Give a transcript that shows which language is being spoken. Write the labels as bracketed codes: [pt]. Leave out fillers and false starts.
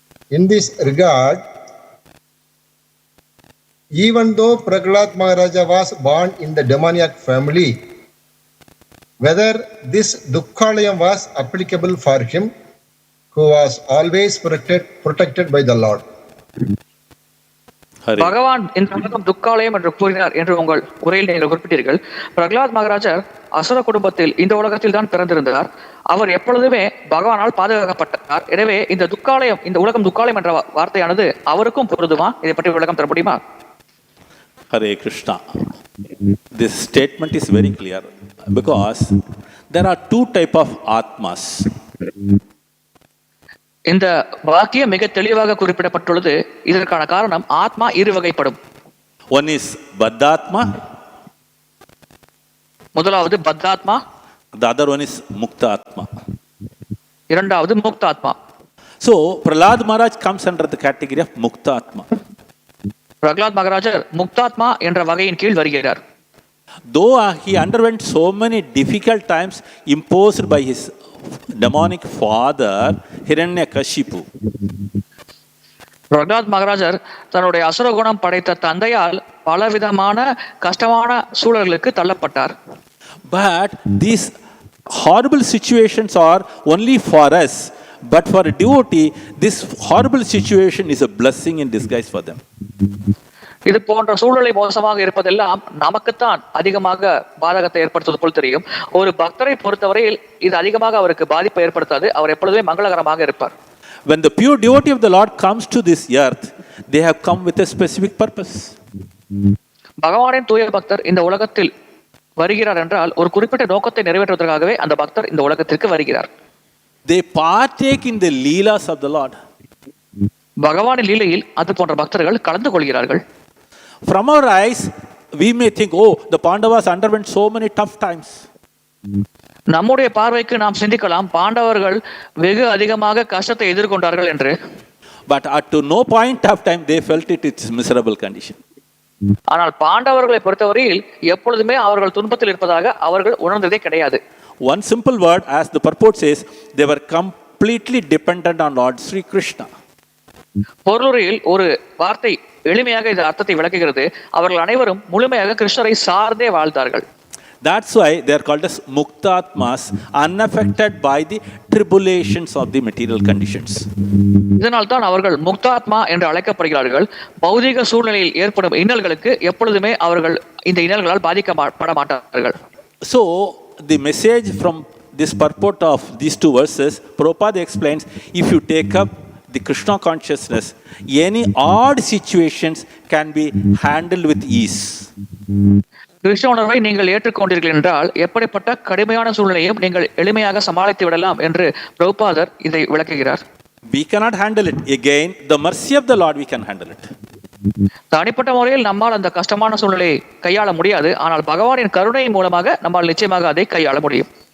[en] In this regard, even though Prahlad Maharaja was born in the demoniac family, whether this dukkhalayam was applicable for him, who was always protected by the Lord. Hare. [ta] பகவான் இந்த உலகம் துக்காலயம் என்று கூறினார் என்று உங்கள் உரையில் நீங்கள் குறிப்பிட்டீர்கள். பிரகலாத் மகாராஜர் அசுர குடும்பத்தில் இந்த உலகத்தில் தான் பிறந்திருந்தார். அவர் எப்பொழுதுமே பகவானால் பாதுகாக்கப்பட்டார். எனவே இந்த துக்காலயம், இந்த உலகம் துக்காலயம் என்ற வார்த்தையானது அவருக்கும் பொருந்துமா? இதை பற்றி விளக்கம் தர முடியுமா? [en] Hare Krishna. This statement is very clear because there are two types of atmas. [ta] இந்த வாக்கியம் மிக தெளிவாக குறிப்பிடப்பட்டுள்ளது. இதற்கான காரணம் ஆத்மா இரு வகைப்படும். [en] One is baddhatma. [ta] முதலாவது பத்தாத்மா. [en] The other one is muktatma. [ta] இரண்டாவது முக்தாத்மா. [en] So Prahlad Maharaj comes under the category of muktatma. [ta] Pralhad மகாராஜர் முக்தாத்மா என்ற வகையின் கீழ் வருகிறார். [en] Though he underwent so many difficult times imposed by his demonic father Hiranyakashipu. [ta] Pralhad மகாராஜர் தன்னுடைய அசுர குணம் படைத்த தந்தையால் பலவிதமான கஷ்டமான சூழல்களுக்கு தள்ளப்பட்டார். [en] But these horrible situations are only for us. But for a devotee, this horrible situation is a blessing in disguise for them. [ta] இது போன்ற சூழ்நிலை மோசமாக இருப்பதெல்லாம் நமக்குத்தான் அதிகமாக பாதகத்தை ஏற்படுத்துவது போல் தெரியும். ஒரு பக்தரை பொறுத்தவரையில் இது அதிகமாக அவருக்கு பாதிப்பை ஏற்படுத்தாது. அவர் எப்பொழுதுமே மங்களகரமாக இருப்பார். [en] When the pure devotee of the Lord comes to this earth, they have come with a specific purpose. [ta] பகவானின் தூய பக்தர் இந்த உலகத்தில் வருகிறார் என்றால் ஒரு குறிப்பிட்ட நோக்கத்தை நிறைவேற்றுவதற்காகவே அந்த பக்தர் இந்த உலகத்திற்கு வருகிறார். [en] They partake in the leelas of the Lord. [ta] பகவானின் லீலையில் அது போன்ற பக்தர்கள் கலந்து கொள்கிறார்கள். [en] From our eyes, we may think, oh, the Pandavas underwent so many tough times. [ta] நம்முடைய பார்வைக்கு நாம் சிந்திக்கலாம், பாண்டவர்கள் வெகு அதிகமாக கஷ்டத்தை எதிர்கொண்டார்கள் என்று. [en] But at no point of time they felt it's miserable condition. [ta] ஆனால் பாண்டவர்களை பொறுத்தவரையில் எப்பொழுதுமே அவர்கள் துன்பத்தில் இருப்பதாக அவர்கள் உணர்ந்ததே கிடையாது. [en] One simple word, as the purport says, they were completely dependent on Lord Sri Krishna. [ta] பொருளுரையில் ஒரு வார்த்தை எளிமையாக இந்த அர்த்தத்தை விளக்குகிறது. அவர்கள் அனைவரும் முழுமையாக கிருஷ்ணரை சார்ந்தே வாழ்ந்தார்கள். [en] That's why they are called as muktatmas, unaffected by the tribulations of the material conditions. [ta] இதனால் தான் அவர்கள் முக்தாத்மா என்று அழைக்கப்படுகிறார்கள். பௌதிக சூழ்நிலையில் ஏற்படும் இன்னல்களுக்கு எப்பொழுதுமே அவர்கள் இந்த இன்னல்களால் பாதிக்கப்பட மாட்டார்கள். [en] So the message from this purport of these two verses, Prabhupada explains, if you take up the Krishna consciousness, any odd situations can be handled with ease. [ta] Krishna உணர்வை நீங்கள் ஏற்றுக்கொண்டீர்கள் என்றால் எப்படிப்பட்ட கடுமையான சூழ்நிலையும் நீங்கள் எளிமையாக சமாளித்து விடலாம் என்று பிரபுபாதர் இதை விளக்குகிறார். [en] We cannot handle it. Again, the mercy of the Lord we can handle it. [ta] தனிப்பட்ட முறையில் நம்மால் அந்த கஷ்டமான சூழ்நிலையை கையாள முடியாது. ஆனால் பகவானின் கருணை மூலமாக நம்மால் நிச்சயமாக அதை கையாள முடியும்.